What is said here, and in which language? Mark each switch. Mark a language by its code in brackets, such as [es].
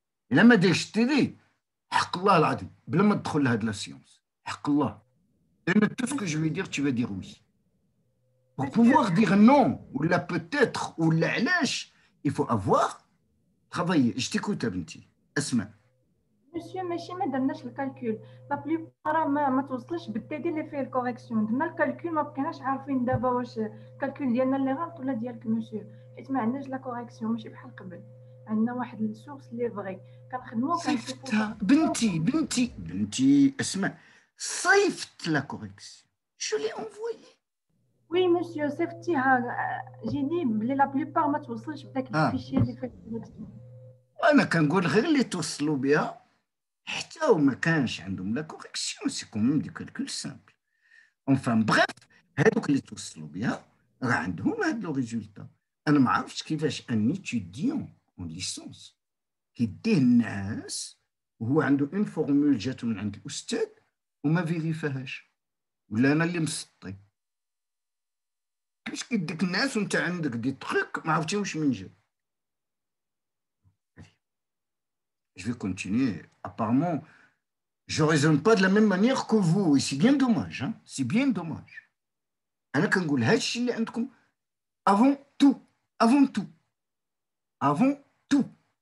[fr] Et là, ma dit TD, [ar] حق الله العظيم, بلا ما تدخل لهاد [fr] la séance. [ar] حق الله. [fr] Tout ce que je vais dire, tu vas dire oui. Pour pouvoir dire non, ou la peut-être, ou la علاش, il faut avoir travaillé. Je t'écoute, Abinti. Asma. [ar] Monsieur, ماشي ما درناش الكالكول، [fr] لا بليبار [ar] ما توصلش بالتيدي اللي فيه الكوريكسيون، درنا الكالكول ما بقيناش عارفين دابا واش الكالكول ديالنا اللي غلط ولا ديالك مسيو، حيت ما عندناش [fr] لا كوريكسيون [ar] ماشي بحال قبل، عندنا واحد السورس اللي فغي كنخدمو كنشوفو. بنتي اسمع، صيفط لا كوريكسيون، [fr] جو لي انفويي. وي مسيو [ar] صيفطتيها، جيني بلي لا بليبار ما توصلش بداك الفيشي اللي فيه الكوريكسيون. انا كنقول غير اللي توصلوا بها حتى وما كانش عندهم لا كوريكسيون، [fr] سي كوميم دي كالكول سامبل. اونفان بغيف، [ar] هادوك اللي توصلوا بها راه عندهم [fr] هاد لو ريزولتا. [ar] انا ما عرفتش كيفاش [fr] ان ايتيديون اون ليسونس [ar] كيديه الناس وهو عنده [fr] اون فورمول [ar] جاتو من عند الاستاذ وما فيريفاهاش، ولا انا اللي مسطي. كيفاش كيديك الناس وانت عندك [fr] دي تروك [ar] ما عرفتي واش من جا. [fr] Je vais continuer. Apparemment, je ne raisonne pas de la même manière que vous. Et c'est bien dommage. Hein? C'est bien dommage. Avant tout. Avant tout. Avant tout.